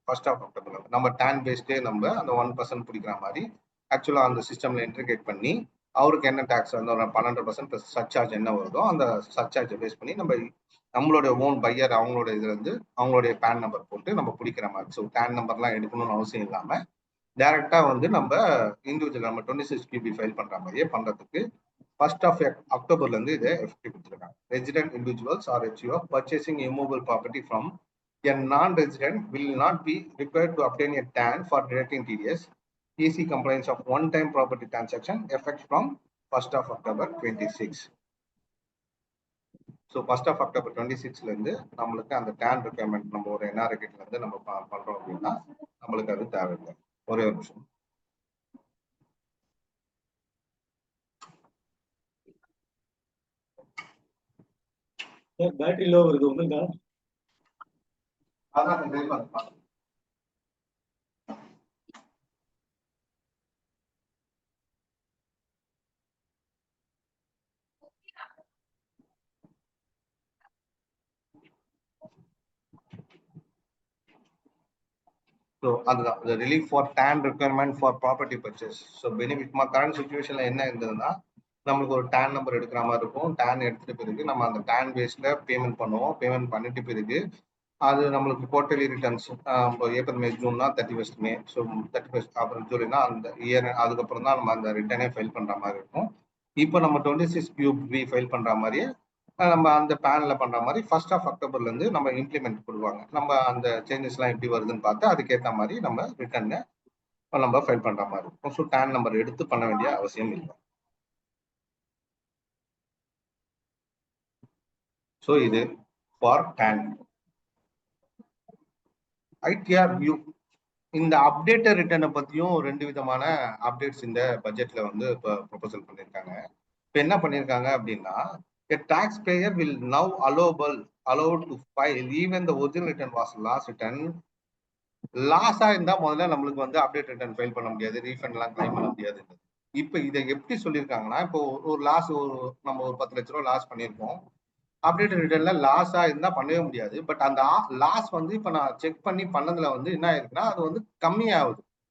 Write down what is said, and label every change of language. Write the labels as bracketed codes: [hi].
[ta] 1st of Octoberல நம்ம tan பேஸ்டே நம்ம அந்த 1% பிடிக்கிற மாதிரி ஆக்சுவலா அந்த சிஸ்டம்ல இன்டிகிரேட் பண்ணி அவருக்கு என்ன டாக்ஸ் வந்து 12% சர்சார்ஜ் என்ன வருதோ அந்த சர்சார்ஜை பேஸ் பண்ணி நம்மளோட ஓன் பையர் அவங்களோட இதுல இருந்து அவங்களுடைய பேன் நம்பர் போட்டு நம்ம பிடிக்கிற மாதிரி. ஸோ பேன் நம்பர்லாம் எடுக்கணும்னு அவசியம் இல்லாம டைரக்டா வந்து நம்ம இண்டிவிஜுவல் நம்ம 26 பிபி ஃபைல் பண்ற மாதிரியே பண்றதுக்கு 1st of Octoberல இருந்து இதை எஃபெக்டிவ் கொடுத்துருக்காங்க. [en] Resident individuals or HUF purchasing immovable property from a non-resident will not be required to obtain a TAN for deducting TDS. EC compliance of one-time property transaction effects from 1st of October 26. [ta] So 1st of October 26ல இருந்து நம்மளுக்கு அந்த tan requirement நம்ம ஒரு NRI கிட்ட இருந்து நம்ம பண்றோம் அப்படின்னா நம்மளுக்கு அது தேவையில்லை. ஒரே ஒரு நிமிஷம். பேட்டரி லோ வருது உங்களுக்கு. அதான் ஸோ அதுதான் [en] the relief for TAN requirement for property purchase. [ta] So benefit current சுச்சுவேஷன்ல என்ன இருந்ததுன்னா நம்மளுக்கு ஒரு டேன் நம்பர் எடுக்கிற மாதிரி இருக்கும். டேன் எடுத்துட்டு பிறகு நம்ம அந்த டேன் பேஸ்ல பேமெண்ட் பண்ணுவோம். பேமெண்ட் பண்ணிட்டு பிறகு அது நம்மளுக்கு quarterly returns April May ஜூன்னா 31st மே. ஸோ 31st அப்புறம் ஜூலைனா அந்த இயர் அதுக்கப்புறம் தான் நம்ம அந்த ரிட்டர்னே ஃபைல் பண்ற மாதிரி இருக்கும். இப்போ நம்ம 26 QB ஃபைல் பண்ற மாதிரியே நம்ம அந்த பேன்ல பண்ற மாதிரி 1st of Octoberல இருந்து நம்ம இம்ப்ளிமெண்ட் கொடுவாங்க. நம்ம அந்த சேஞ்சஸ் எல்லாம் எப்படி வருதுன்னு பார்த்து அதுக்கேற்ற மாதிரி நம்ம ரிட்டர்னை நம்ம ஃபைல் பண்ற மாதிரி இருக்கும். ஸோ டேன் நம்பர் எடுத்து பண்ண வேண்டிய அவசியம் இல்லை. ஸோ இது ஃபார் டேன். ஐடிஆர் வியூ இந்த அப்டேட்டட் ரிட்டர்னை பத்தியும் 2 விதமான அப்டேட்ஸ் இந்த பட்ஜெட்ல வந்து இப்போ ப்ரொபோசல் பண்ணியிருக்காங்க. இப்ப என்ன பண்ணிருக்காங்க அப்படின்னா, [en] a taxpayer will now allowed to file even the original return was last return. [ta] லாஸா இருந்தா முதல்ல நம்மளுக்கு வந்து அப்டேட் ரிட்டர்ன் ஃபைல் பண்ண முடியாது, ரீஃபண்ட் எல்லாம் கிளைம் பண்ண முடியாது. இப்ப இதை எப்படி சொல்லியிருக்காங்கன்னா, இப்போ ஒரு லாஸ் நம்ம ஒரு 10 லட்ச ரூபா லாஸ் பண்ணியிருக்கோம். அப்டேட் ரிட்டர்ன்ல லாஸா இருந்தா பண்ணவே முடியாது. பட் அந்த லாஸ் வந்து இப்ப நான் செக் பண்ணி பண்ணதுல வந்து என்ன ஆயிருக்குன்னா, அது வந்து கம்மியாகுது.